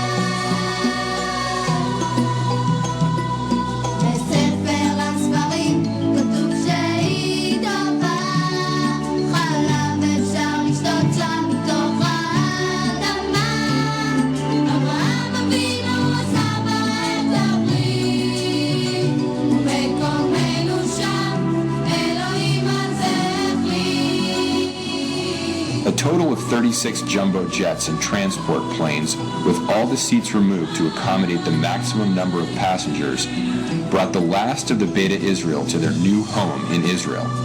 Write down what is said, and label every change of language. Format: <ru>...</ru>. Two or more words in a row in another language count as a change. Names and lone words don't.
<he>בספר הספרים כתוב שהיא טובה, חלב אפשר לשתות שם מתוך האדמה. אברהם אבינו עשה בה את הברית, ומקומנו שם אלוהים הזה החליט.</he> <en>A total of 36 jumbo jets and transport planes, with all the seats removed to accommodate the maximum number of passengers, brought the last of the Beta Israel to their new home in Israel.</en>